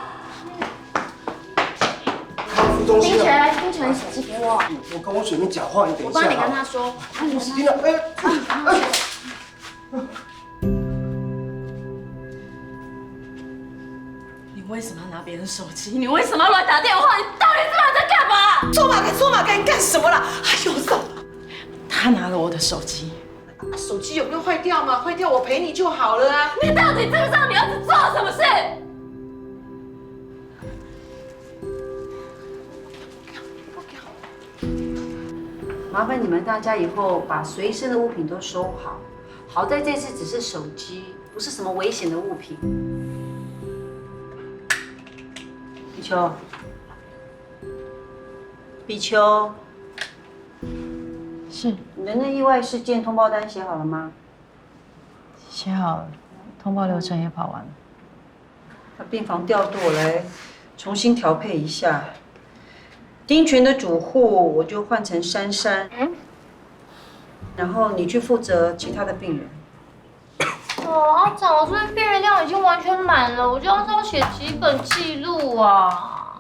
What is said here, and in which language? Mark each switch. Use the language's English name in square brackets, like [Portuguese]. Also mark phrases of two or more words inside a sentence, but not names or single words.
[Chinese] 东西了。冰泉，手機給我。我跟我水妹講話，你等一下。我幫你跟他說。聽到，你為什麼要拿別人手機？你為什麼要來打電話？你到底知道在幹嘛？做馬該幹什麼啦？哎呦，走！他拿了我的手機。手機有沒有壞掉嘛？壞掉我賠你就好了啊！你到底知不知道你兒子做了什麼事？麻煩你們大家以後把隨身的物品都收好。好在這次只是手機，不是什麼危險的物品。碧秋，碧秋，是你的那意外事件通報單寫好了嗎？寫好了，通報流程也跑完了。把病房調度我來重新調配一下。丁權的主戶我就換成珊珊，然後你去負責其他的病人。阿長，我这边病人量已經完全滿了，我這樣是要寫幾本記錄啊？